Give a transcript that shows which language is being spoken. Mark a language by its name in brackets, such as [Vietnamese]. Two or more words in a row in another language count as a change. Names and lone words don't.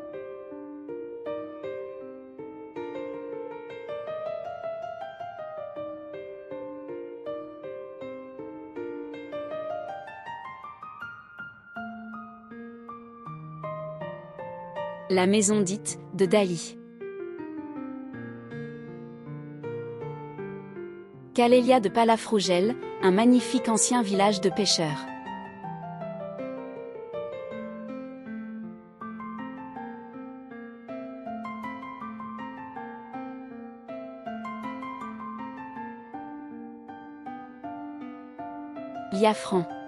[French] La maison dite de Dali. Calella de Palafrugell, un magnifique ancien village de pêcheurs. Liafran.